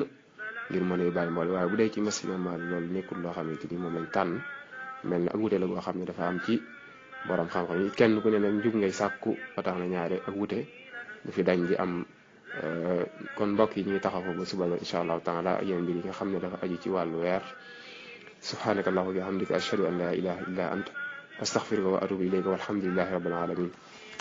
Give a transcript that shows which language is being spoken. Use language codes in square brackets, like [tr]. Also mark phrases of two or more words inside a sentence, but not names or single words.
[wo] ngir mën a bàyyi mboole waaye bu dee ci masina maal loolu nekkul loo xam ne ni moom lañ tànn mel na ak wute la boo xam ne dafa am ci boroom xam-xam yi kenn ku ne nag njub ngay sàkku ba tax na ñaare ak wute du fi dañ di am kon mbokk yi ñuy taxaw ba suba [ar] إن شاء الله تعالى [wo] yéen mbir yi nga xam ne dafa aju ci wàllu weer [ar] سبحانك اللهم وبحمدك أشهد أن لا إله إلا أنت أستغفرك وأتوب إليك والحمد لله رب العالمين